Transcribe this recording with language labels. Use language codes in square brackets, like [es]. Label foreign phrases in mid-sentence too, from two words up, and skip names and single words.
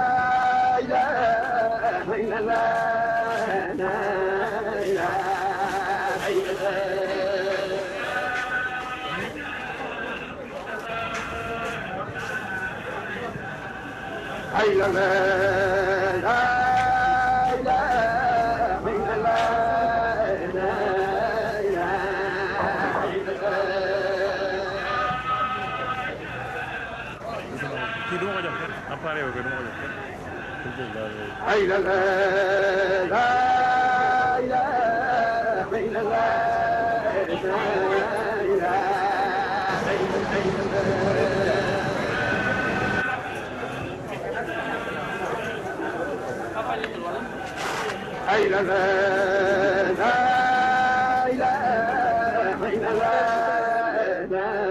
[ar] إله إلا الله لا إله إلا الله أي لا لا لا إله إلا الله لا إله إلا الله [wo] kii du ma ko jox kenn appareil bi du ma ko jox kenn [ar] أي لا لا لا إله إلا الله لا إله إلا الله أي لا لا لا إله إلا الله لا